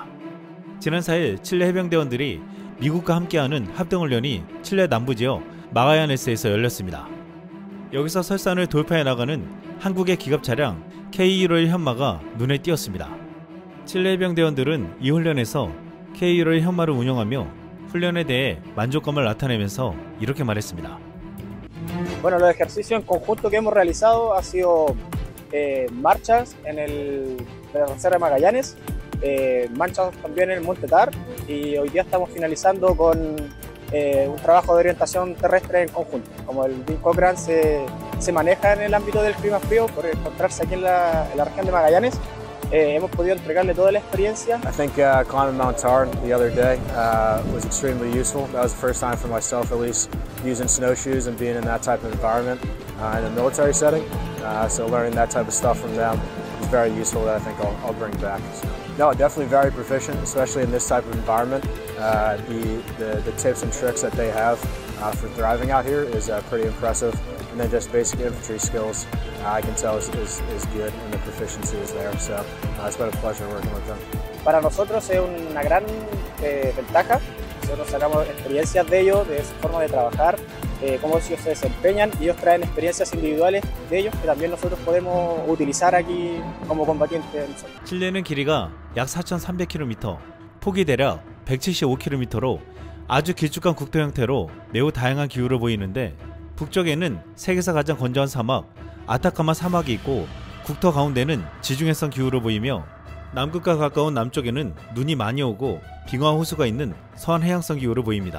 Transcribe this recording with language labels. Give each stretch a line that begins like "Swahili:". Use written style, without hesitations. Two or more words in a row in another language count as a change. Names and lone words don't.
Korean: 지난 4일 칠레 해병대원들이 미국과 함께하는 합동훈련이 칠레 남부지역 마가야네스에서 열렸습니다. 여기서 설산을 돌파해 나가는 한국의 기갑 차량 K151 현마가 눈에 띄었습니다. 칠레 해병대원들은 이 훈련에서 K151 현마를 운영하며 훈련에 대해 만족감을 나타내면서 이렇게 말했습니다.
Spanish: Bueno, los ejercicios en conjunto que hemos realizado ha sido marchas en la Reserva de Magallanes, marchas también en el Monte Tar y hoy día estamos finalizando con un trabajo de orientación terrestre en conjunto. Como el Dean Cochrane se maneja en el ámbito del clima frío por encontrarse aquí en la región de Magallanes, hemos podido entregarle toda la experiencia.
English: I think climbing Mount Tar the other day was extremely useful. That was the first time for myself, at least, using snowshoes and being in that type of environment in a military setting. So learning that type of stuff from them is very useful that I think I'll bring back. So, no, definitely very proficient, especially in this type of environment. The tips and tricks that they have for thriving out here is pretty impressive. And then just basic infantry skills, I can tell is good and the proficiency is there. So it's been a pleasure working with them.
Spanish: Para nosotros es una gran ventaja. Nosotros sacamos experiencias de ellos, de su forma de trabajar, cómo ellos se desempeñan y ellos traen experiencias individuales de ellos que también nosotros podemos utilizar aquí como combatientes.
Korean: 칠레는 길이가 약 4,300km, 폭이 대략 175km로 아주 길쭉한 국토 형태로 매우 다양한 기후를 보이는데 북쪽에는 세계에서 가장 건조한 사막 아타카마 사막이 있고 국토 가운데는 지중해성 기후를 보이며 남극과 가까운 남쪽에는 눈이 많이 오고 빙하 호수가 있는 서한 해양성 기후를 보입니다.